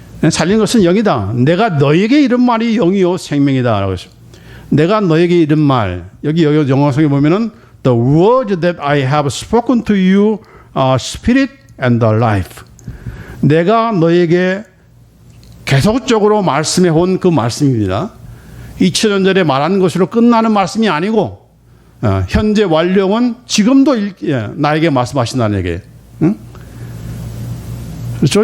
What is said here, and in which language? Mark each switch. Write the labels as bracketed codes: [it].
[ko] 살리는 것은 영이다. 내가 너에게 이런 말이 영이요 생명이다. 라고 했습니다. 내가 너에게 이런 말. 여기 영어성에 보면은 [en] The words that I have spoken to you are spirit and the life. [ko] 내가 너에게 계속적으로 말씀해 온 그 말씀입니다. 2000년 전에 말한 것으로 끝나는 말씀이 아니고 현재 완료는 지금도 나에게 말씀하신다는 얘기예요. 응? 그렇죠?